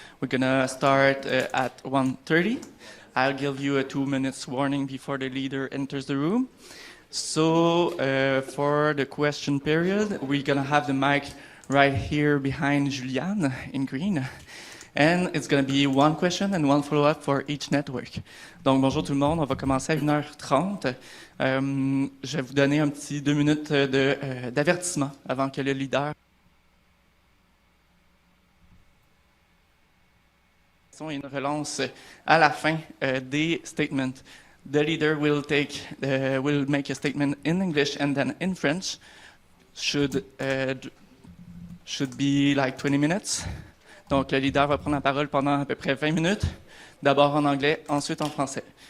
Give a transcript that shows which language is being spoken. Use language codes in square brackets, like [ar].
[en] We're gonna start at 1:30. I'll give you a 2 minutes warning before the leader enters the room. So for the question period, we're gonna have the mic right here behind Juliane in green. And it's going to be one question and one follow-up for each network. [fr] Donc, bonjour tout le monde. On va commencer à 1h30. Je vais vous donner un petit 2 minutes d'avertissement avant que le leader... Et une relance à la fin des statements. [en] The leader will make a statement in English and then in French. Should be like 20 minutes. [fr] Donc, le leader va prendre la parole pendant à peu près 20 minutes, d'abord en anglais, ensuite en français.